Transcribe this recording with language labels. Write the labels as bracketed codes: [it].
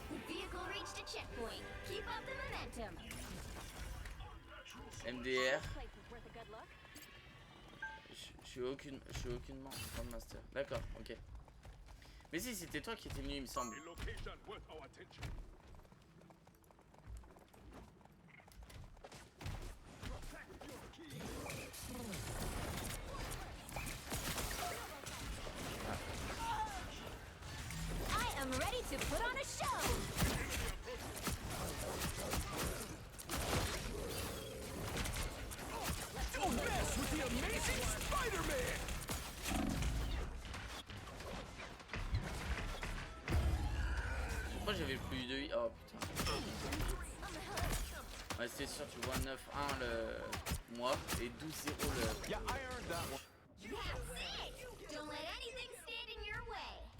[en] The vehicle reached a checkpoint. Keep up the momentum. [fr] MDR. [en] Place is worth a good look. [fr] Je suis aucunement Grandmaster. D'accord, ok. Mais si, c'était toi qui étais venu, il me semble. [en] I am ready to put on a show. Don't mess with the amazing Spider-Man! [fr] Pourquoi j'avais plus de vie? Oh putain. Ouais, c'est sûr, tu vois 9-1 le moi et 12-0 le. [en] Yeah, I earned that one. That's it. Don't let anything stand in your way.